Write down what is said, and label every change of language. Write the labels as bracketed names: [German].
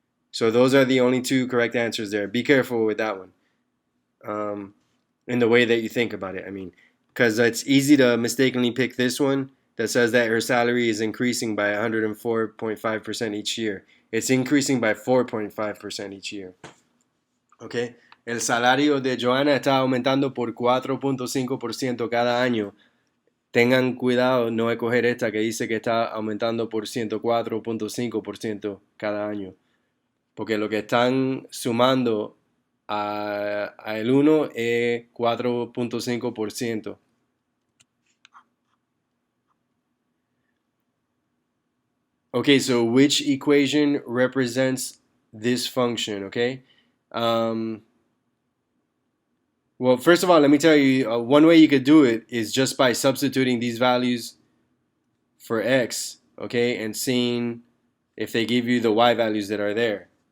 [English] So those are the only two correct answers there. Be careful with that one in the way that you think about it. I mean, because it's easy to mistakenly pick this one that says that her salary is increasing by 104.5% each year. It's increasing by 4.5% each year. Okay. [Spanish] El salario de Joana está aumentando por 4.5% cada año. Tengan cuidado no escoger esta que dice que está aumentando por 104.5% cada año. Porque lo que están sumando a el 1 es 4.5%. [English] Okay, so which equation represents this function, okay? Well, first of all, let me tell you, one way you could do it is just by substituting these values for x, okay, and seeing if they give you the y values that are there.